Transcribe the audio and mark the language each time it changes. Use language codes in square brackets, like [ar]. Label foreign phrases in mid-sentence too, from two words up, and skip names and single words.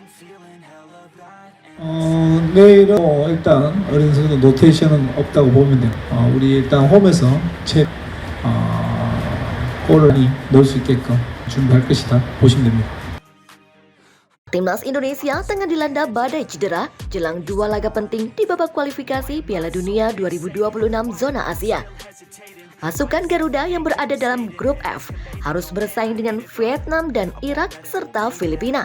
[ko] 내일은 일단 어린 선수 노테이션은 없다고 보면 돼요. 우리 일단 홈에서 골을 넣을 수 있게끔 준비할 것이다 보시면 됩니다. [id] Timnas Indonesia tengah dilanda badai cedera jelang 2 laga penting di babak kualifikasi Piala Dunia 2026 zona Asia. Pasukan Garuda yang berada dalam grup F harus bersaing dengan Vietnam dan Irak serta Filipina.